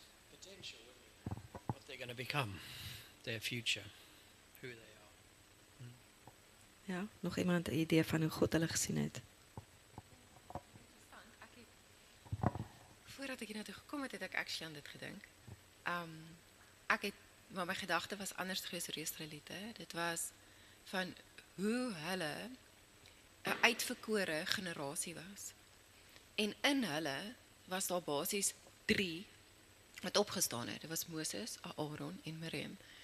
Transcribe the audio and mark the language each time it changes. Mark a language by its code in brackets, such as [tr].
[en] Potential, what they're going to become, their future, who they are. [af] Ja, nog iemand 'n idee van hoe God hulle gesien het? Interessant. Voordat ek hiernatoe gekom het, het ek actually aan dit gedink. Ek het, maar my gedagte was anders geweest oor die Israeliete. Dit was van hoe hulle 'n uitverkore generasie was. En in hulle was daar basies 3 wat opgestaan het. Dit was Moses, Aaron en Miriam.